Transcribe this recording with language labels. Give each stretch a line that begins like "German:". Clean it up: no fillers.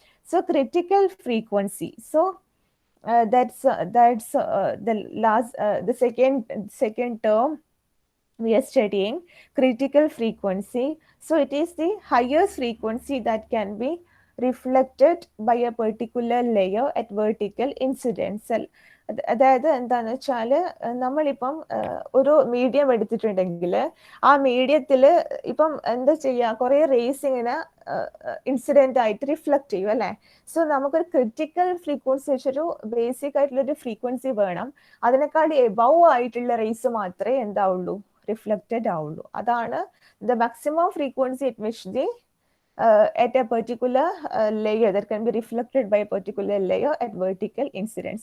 English: So critical frequency. So that's the last the second term we are studying, critical frequency. So it is the highest frequency that can be reflected by a particular layer at vertical incidence.
Malayalam: അതായത് എന്താന്ന് വെച്ചാൽ നമ്മളിപ്പം ഒരു medium എടുത്തിട്ടുണ്ടെങ്കിൽ ആ മീഡിയത്തിൽ ഇപ്പം എന്താ ചെയ്യുക, കുറേ റേസ് ഇങ്ങനെ ഇൻസിഡന്റ് ആയിട്ട് റിഫ്ലക്ട് ചെയ്യും അല്ലേ. സോ നമുക്കൊരു ക്രിറ്റിക്കൽ ഫ്രീക്വൻസി വെച്ചൊരു ബേസിക് ആയിട്ടുള്ളൊരു ഫ്രീക്വൻസി വേണം. അതിനെക്കാട്ടി എബവ് ആയിട്ടുള്ള റേസ് മാത്രമേ എന്താവുള്ളൂ, റിഫ്ലക്റ്റഡ് ആവുള്ളൂ.
English: അതാണ് the maximum frequency at which the at a particular layer that can be reflected by a particular layer at vertical incidence.